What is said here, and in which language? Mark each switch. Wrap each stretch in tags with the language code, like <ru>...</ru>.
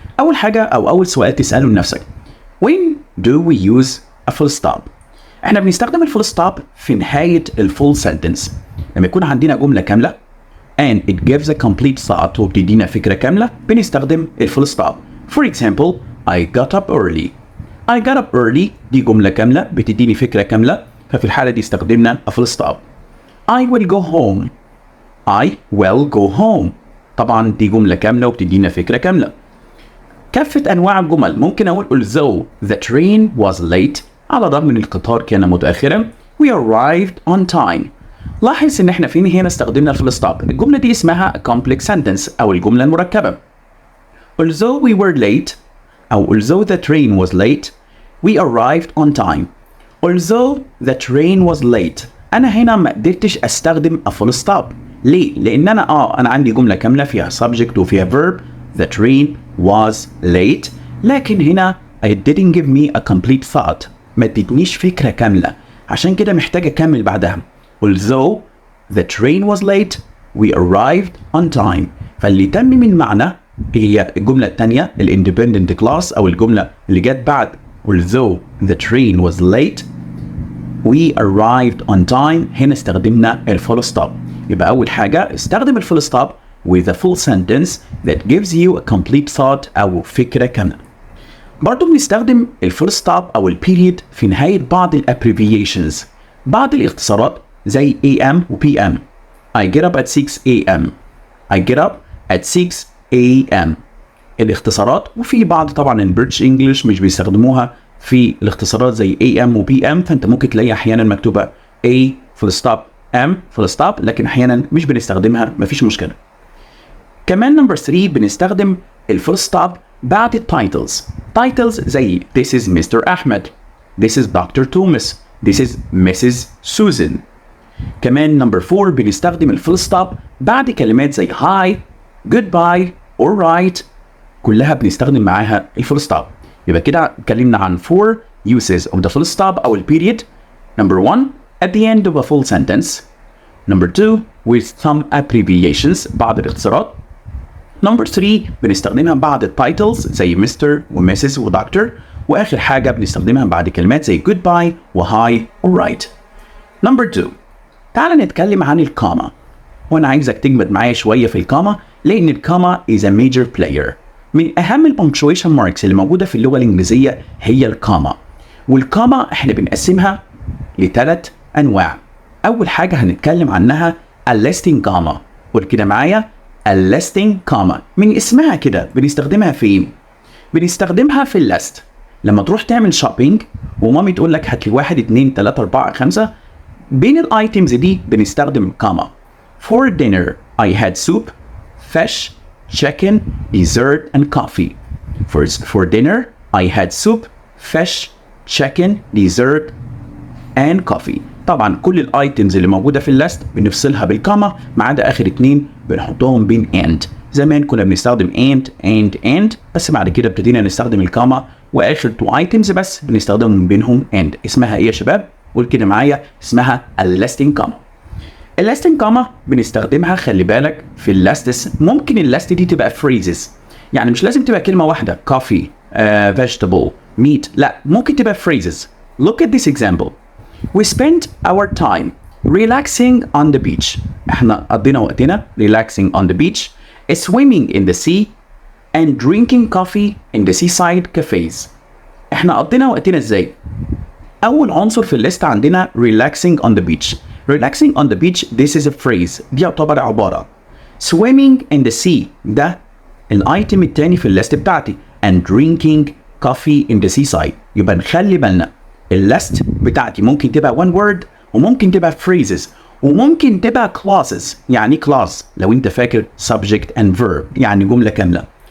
<ar>اول حاجه او اول سؤال تساله لنفسك،</ar> <en>when do we use a full stop.</en> <ar>احنا بنستخدم الفول ستوب في نهايه الفول سنتنس لما يكون عندنا جمله كامله</ar> <en>and it gives a complete thought</en> <ar>وبتدينا فكره كامله، بنستخدم الفول ستوب.</ar> <en>For example, I got up early. I got up early</en> <ar>دي جمله كامله بتديني فكره كامله، ففي الحاله دي استخدمنا</ar> <en>a full stop. I will go home. I will go home</en> <ar>طبعا دي جملة كاملة وبتدينا فكرة كاملة. كافة أنواع الجمل ممكن أقول</ar> <en>although the train was late،</en> <ar>على الرغم من القطار كان متأخرا،</ar> <en>we arrived on time.</en> <ar>لاحظ إن إحنا فين هنا استخدمنا الفول ستوب. الجملة دي اسمها</ar> <en>a complex sentence</en> <ar>أو الجملة المركبة.</ar> <en>although we were late أو although the train was late we arrived on time. although the train was late</en> <ar>أنا هنا ما قدرتش أستخدم</ar> <en>a full stop.</en> <ar>ليه؟ لأن أنا عندي جملة كاملة فيها subject وفيها verb.</ar> <en>The train was late،</en> <ar>لكن هنا</ar> <en>I didn't give me a complete thought،</en> <ar>ما ادتنيش فكرة كاملة، عشان كده محتاج أكمل بعدها.</ar> <en>Although the train was late we arrived on time.</en> <ar>فاللي تمم المعنى هي الجملة الثانية الindependent clause أو الجملة اللي جت بعد</ar> <en>although the train was late we arrived on time.</en> <ar>هنا استخدمنا الفول ستوب. يبقى أول حاجة استخدم الفول ستوب</ar> <en>with a full sentence that gives you a complete thought</en> <ar>أو فكرة كاملة. برضو بنستخدم الفول ستوب أو البيريد في نهاية بعض abbreviations، بعض الاختصارات زي AM و PM.</ar> <en>I get up at 6 AM. I get up at 6 AM الاختصارات.</en> <ar>وفي بعض طبعا البريتش انجلش مش بيستخدموها في الاختصارات زي AM و PM، فانت ممكن تلاقي احيانا مكتوبه A فول ستوب M فول ستوب، لكن احيانا مش بنستخدمها، مفيش مشكله. كمان نمبر 3 بنستخدم الفول ستوب بعد التايتلز.</ar> <en>Titles زي This is Mr. Ahmed. This is Dr. Thomas. This is Mrs. Susan.</en> <ar>كمان نمبر 4 بنستخدم الفول ستوب بعد كلمات زي Hi, Goodbye, Alright، كلها بنستخدم معاها الفول ستوب. يبقى كده اتكلمنا عن</ar> <en>4 uses of the full stop</en> <ar>أو البيريد.</ar> <en>Number 1 at the end of a full sentence. Number 2 with some abbreviations</en> <ar>بعض الاختصارات.</ar> <en>Number 3</en> <ar>بنستخدمها بعد التايتلز زي مستر وميسز ودكتور. واخر حاجه بنستخدمها بعد كلمات زي goodbye وهاي ورايت.</ar> <en>Number 2</en> <ar>تعال نتكلم عن الكاما. وانا عايزك تجمد معايا شويه في الكاما لان الكاما</ar> <en>is a major player.</en> <ar>من اهم البنكتويشن ماركس اللي موجوده في اللغه الانجليزيه هي الكاما. والكاما احنا بنقسمها لثلاث انواع. اول حاجه هنتكلم عنها الlisting كاما. قول كده معايا الlisting كاما. من اسمها كده بنستخدمها فين؟ بنستخدمها في الليست. لما تروح تعمل شوبينج ومامي تقول لك هات لي 1 2 3 4 5 بين الايتمز دي بنستخدم كاما.</ar> <en>For dinner I had soup, fish, chicken, dessert and coffee. For dinner I had soup, fish, chicken, dessert and coffee.</en> <ar>طبعا كل الايتمز اللي موجوده في الليست بنفصلها بالكاما ما عدا اخر 2 بنحطهم بين and. زمان كنا بنستخدم and بس بعد كده ابتدينا نستخدم الكاما واخر 2 ايتمز بس بنستخدم بينهم and. اسمها ايه يا شباب؟ قول كده معايا اسمها الlisting كاما. الlisting كاما بنستخدمها خلي بالك في الليستس. ممكن الليست دي تبقى phrases يعني مش لازم تبقى كلمه واحده</ar> <en>coffee, vegetable, meat.</en> <ar>لا ممكن تبقى phrases.</ar> <en>Look at this example. We spent our time relaxing on the beach.</en> <ar>احنا قضينا وقتنا</ar> <en>relaxing on the beach, swimming in the sea and drinking coffee in the seaside cafes.</en> <ar>احنا قضينا وقتنا ازاي؟ اول عنصر في الليست عندنا relaxing on the beach.</ar> <en>Relaxing on the beach this is a phrase.</en> <ar>دي يعتبر عبارة.</ar> <en>Swimming in the sea</en> <ar>ده الايتم التاني في الليست بتاعتي</ar> <en>and drinking coffee in the seaside.</en> <ar>يبقى نخلي بالنا الليست بتاعتي ممكن تبقى</ar> <en>one word</en> <ar>وممكن تبقى phrases وممكن تبقى clauses. يعني clause لو انت فاكر</ar> <en>subject and verb</en> <ar>يعني جملة كاملة.</ar>